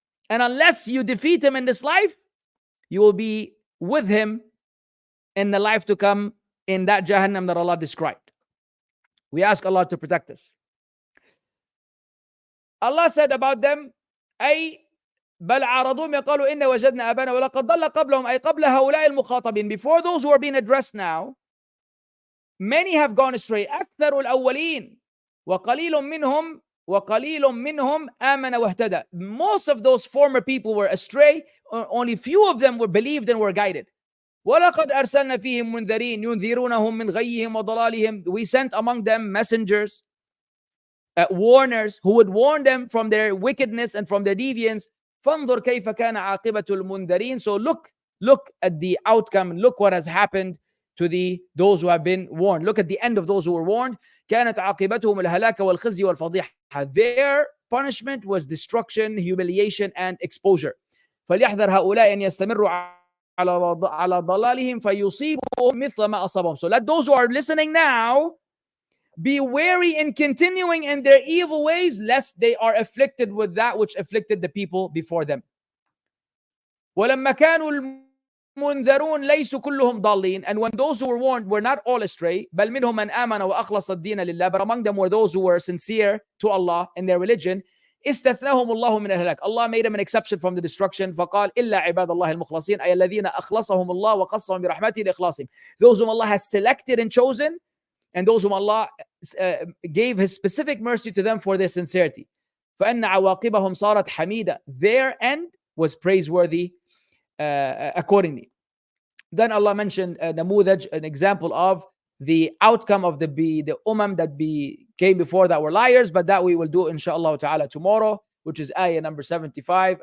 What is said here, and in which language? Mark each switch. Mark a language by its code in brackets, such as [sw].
[en] And unless you defeat him in this life, you will be with him in the life to come, in that Jahannam that Allah described. We ask Allah to protect us. Allah said about them, [ar] أي بل عارضوهم يقولوا إن وجدنا آباءنا ولقد ضل قبلهم أي قبل هؤلاء المخاطبين. [en] Before those who are being addressed now, many have gone astray. [ar] أكثر الأولين وقليل منهم آمن واهتدى. [en] Most of those former people were astray. Only few of them were believed and were guided. [ar] وَلَقَدْ أَرْسَلْنَا فِيهِمْ مُنذَرِينَ يُنذِرُونَهُم مِّنْ غَيِّهِمْ وَضَلَالِهِمْ. [en] We sent among them messengers, warners, who would warn them from their wickedness and from their deviance. [ar] فَانظُرْ كَيْفَ كَانَ عَاقِبَةُ الْمُنذَرِينَ. [en] So look at the outcome, look what has happened to those who have been warned. Look at the end of those who were warned. [ar] كانت عاقبتهم الهلاك والخزي والفضيحة. [en] Their punishment was destruction, humiliation, and exposure. [ar] فليحذر هؤلاء أن يستمروا على ضلالهم فيصيبهم مثل ما أصابهم. [en] So let those who are listening now be wary in continuing in their evil ways, lest they are afflicted with that which afflicted the people before them. [ar] وَلَمَّا كَانُوا الْمُنذَرُونَ لَيْسُوا كُلُّهُمْ ضَالِّينَ. [en] And when those who were warned were not all astray, [ar] بَلْ مِنْهُمْ مَنْ آمَنَ وَأَخْلَصَ الدِّينَ لِلَّهِ. [en] But among them were those who were sincere to Allah in their religion. [ar] استثناهم الله من الهلاك. [en] Allah made them an exception from the destruction. [ar] فقال إلا عباد الله المخلصين أي الذين أخلصهم الله وخصهم برحمته لإخلاصهم. [en] Those whom Allah has selected and chosen, and those whom Allah gave His specific mercy to them for their sincerity. [ar] فَأَنَّ عَوَاقِبَهُمْ صَارَتْ حَمِيدًا. [en] Their end was praiseworthy accordingly. Then Allah mentioned namudaj, an example of the outcome of the ummam that came before that were liars, but that we will do inshallah ta'ala tomorrow, which is ayah number 75.